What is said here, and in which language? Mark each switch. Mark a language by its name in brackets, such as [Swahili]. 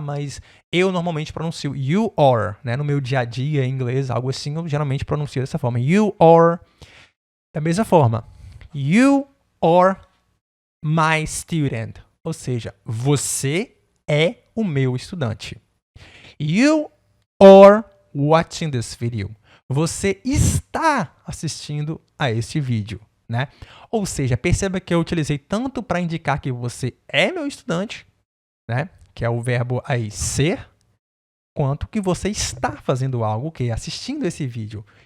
[Portuguese] Mas eu normalmente pronuncio you are, né? No meu dia a dia em inglês, algo assim, eu geralmente pronuncio dessa forma. You are. Da mesma forma. [English] You are my student. [Portuguese] Ou seja, você é o meu estudante. [English] You are watching this video. [Portuguese] Você está assistindo a este vídeo, né? Ou seja, perceba que eu utilizei tanto para indicar que você é meu estudante, né? Que é o verbo aí ser, quanto que você está fazendo algo, que é assistindo esse vídeo.